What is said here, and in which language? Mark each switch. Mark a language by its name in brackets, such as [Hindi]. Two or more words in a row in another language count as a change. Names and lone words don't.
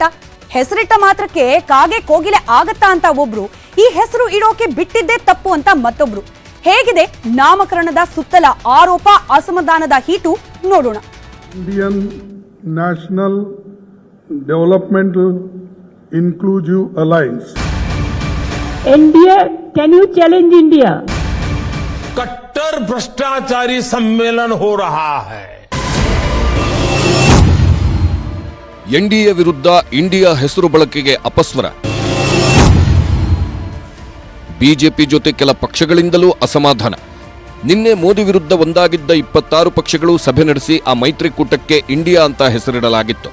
[Kannada] ಹೆಸರಿಟ್ಟ ಮಾತ್ರಕ್ಕೆ ಕಾಗೆ ಕೋಗಿಲೆ ಆಗತ್ತಾ ಅಂತ ಒಬ್ರು, ಈ ಹೆಸರು ಇಡೋಕೆ ಬಿಟ್ಟಿದ್ದೇ ತಪ್ಪು ಅಂತ ಮತ್ತೊಬ್ರು. ಹೇಗಿದೆ ನಾಮಕರಣದ ಸುತ್ತಲ ಆರೋಪ ಅಸಮಾಧಾನದ ಹೀಟು ನೋಡೋಣ. [English] ಇಂಡಿಯನ್ ನ್ಯಾಷನಲ್ ಡೆವಲಪ್ಮೆಂಟಲ್ inclusive alliance. India, can you challenge India? [Hindi] कट्टर भ्रष्टाचारी सम्मेलन हो रहा है. [Kannada] ಎನ್ಡಿಎ ವಿರುದ್ಧ ಇಂಡಿಯಾ ಹೆಸರು ಬಳಕೆಗೆ ಅಪಸ್ವರ. ಬಿಜೆಪಿ ಜೊತೆ ಕೆಲ ಪಕ್ಷಗಳಿಂದಲೂ ಅಸಮಾಧಾನ. ನಿನ್ನೆ ಮೋದಿ ವಿರುದ್ಧ ಒಂದಾಗಿದ್ದ 26 ಪಕ್ಷಗಳು ಸಭೆ ನಡೆಸಿ ಆ ಮೈತ್ರಿಕೂಟಕ್ಕೆ ಇಂಡಿಯಾ ಅಂತ ಹೆಸರಿಡಲಾಗಿತ್ತು.